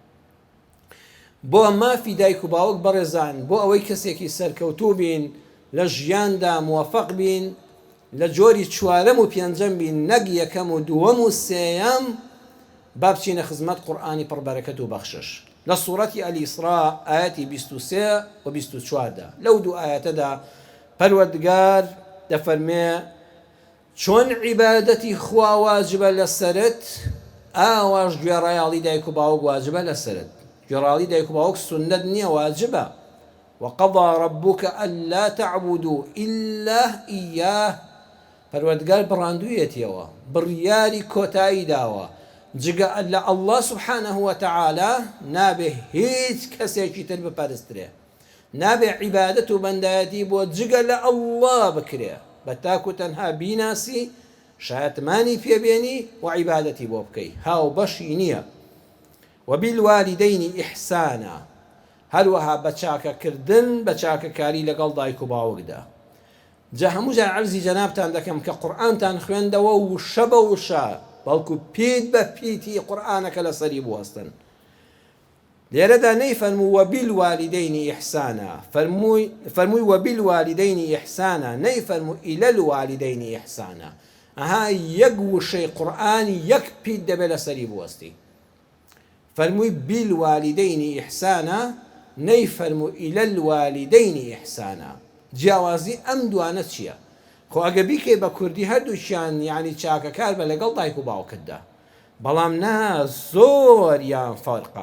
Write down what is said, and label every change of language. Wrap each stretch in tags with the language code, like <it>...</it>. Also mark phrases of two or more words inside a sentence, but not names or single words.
<ckb>بۆ مافی دایک و باوک بەڕێزان بۆ ئەوەی کەسێکی سەرکەوتوو بین لە ژیاندا موفق بین لە جۆری چوارەم و پێنجەم بین نەک یەکەم و دووەم و سێیەم با بچینە خزمەت قورئانی پڕبەرەکەت و بەخشش لە سوورەتی ئەلیسرا ئاەتی 23 و 24دا لەو دوو ئاەتەدا پەروەردگار دەفەرمێ چۆن عیبادەتی خوا واجبە لەسەرت ئاواش گوێڕایاڵی دایک و باوک واجبە لەسەرت گوێڕایاڵی دایک و باوک سونەت نییە واجبە</ckb> <ar>وقضى ربك ألا تعبدوا إلا إياه</ar> <ckb>پەروەردگار بڕاندوویەتیەوە بڕیاری کۆتایی داوە جگە لە</ckb> <ar>الله سبحانه وتعالى</ar> <ckb>نابێ هیچ کەسێکی تر بپەرسترێ نابێ عیبادەت و بەندایەتی بۆ جگە لە الله بکرێ بە تاکو تەنها بیناسی شایەتمانی پێبێنی و عیبادەتی بۆ بکەی هاو بەشی نییە</ckb> <ar>وبالوالدين إحسانا</ar> <ckb>هەروەها بە چاکەکردن بە چاکەکاری لەگەڵ دایک و باوکدا جا هەموو جار عەرزی جەنابتان دەکەم کە قورئانتان خوێندەوە وشە بە وشە بەڵکو پیت بە پیتی قورئانەکە لەسەری بوەستن لێرەدا نەیفەرموو</ckb> <ar>وبالوالدين إحسانا</ar> <ckb>فەرمووی</ckb> <ar>وبالوالدين إحسانا</ar> <ckb>نەیفەرموو</ckb> <ar>إلى الوالدين إحسانا</ar> <ckb>ئەها یەک وشەی قورئانی یەک پیت دەبێت لەسەری بوەستی فەرمووی</ckb> <ar>بالوالدین ئیحسانا</ar> <ckb>نەیفەرموو</ckb> <ar>ئیلە الوالدین ئیحسانا.</ar> <ckb>جیاوازی ئەم دوانە چییە؟ خۆ ئەگە بیکەی بە کوردی هەردووشیان یعنی چاکەکار بە لەگەڵ دایک و باوکتدا، بەڵام نا زۆر یان فەرقە.</ckb>